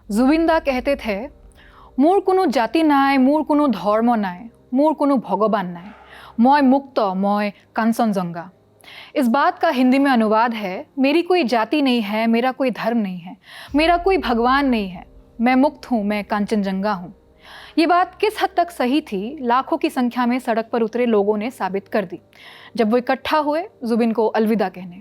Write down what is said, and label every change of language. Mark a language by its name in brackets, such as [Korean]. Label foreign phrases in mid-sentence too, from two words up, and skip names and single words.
[Hindi] জুবিনদা कहते थे, [Assamese] মোৰ কোনো জাতি নাই, মোৰ কোনো ধৰ্ম নাই, মোৰ কোনো ভগৱান নাই, মই মুक्त, মই কাঞ্চনজंगा। [Hindi] इस बात का हिंदी में अनुवाद है, मेरी कोई जाति नहीं है, मेरा कोई धर्म नहीं है, मेरा कोई भगवान नहीं है, मैं मुक्त हूँ, मैं कांचनजंगा हूँ। ये बात किस हद तक सही थी, लाखों की संख्या में सड़क पर उतरे लोगों ने साबित कर दी जब वो इकट्ठा हुए जुबिन को अलविदा कहने।